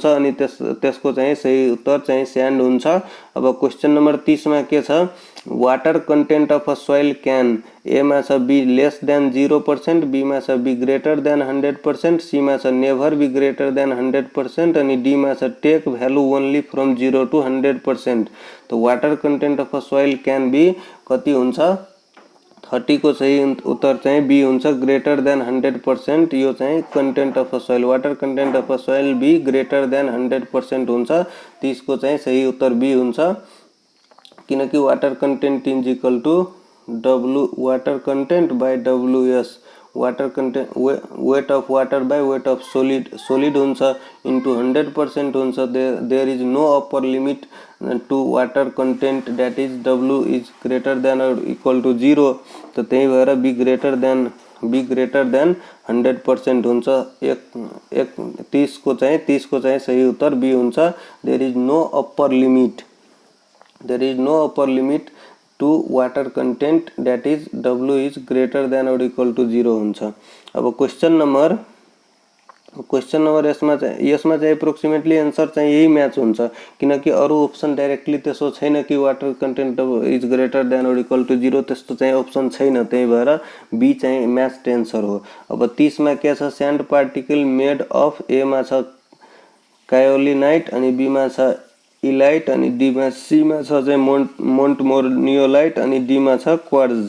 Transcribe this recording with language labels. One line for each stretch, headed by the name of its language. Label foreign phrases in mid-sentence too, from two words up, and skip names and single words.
Nepali: अनि त्यसको चाहिँ सही उत्तर चाहिँ स्यान्ड हुन्छ। अब
English: question number 30
Nepali: मा के छ?
English: water content of a soil can, A
Nepali: मा छ
English: be less than 0%, B
Nepali: मा छ
English: be greater than 100%, C
Nepali: मा छ
English: never be greater than 100%,
Nepali: अनि डी मा छ
English: take value only from 0 to 100%. तो water content of a soil can be
Nepali: कति हुन्छ? 30 को सही उत्तर चाहिँ बी हुन्छ,
English: greater than 100%.
Nepali: यो चाहिँ
English: content of a soil, water content of a soil be greater than 100% हुन्छ।
Nepali: 30 को चाहिँ सही उत्तर बी हुन्छ। किनकि
English: water content is equal to water content by WS, water content weight of water by weight of solid हुन्छ into 100% हुन्छ। There is no upper limit to water content that is W is greater than or equal to 0.
Nepali: त त्यही भएर
English: be greater than 100%
Nepali: हुन्छ। 30 को चाहिँ सही उत्तर बी हुन्छ।
English: There is no upper limit to water content that is W is greater than or equal to 0 हुन्छ।
Nepali: अब
English: question number
Nepali: यसमा चाहिँ
English: approximately answer
Nepali: चाहिँ यही म्याच हुन्छ, किनकि अरू
English: option directly
Nepali: त्यसो छैन कि
English: water content is greater than or equal to 0,
Nepali: त्यस्तो चाहिँ अप्सन छैन। त्यही भएर बी चाहिँ
English: match answer
Nepali: हो। अब 30 मा के छ,
English: sand particle made of
Nepali: ए मा छ कायोलिनाइट अनि बी मा छ इलाइट अनि डी मा सी मा छ चाहिँ मोन्टमोर्नियोलाइट अनि डी मा छ क्वार्ट्ज।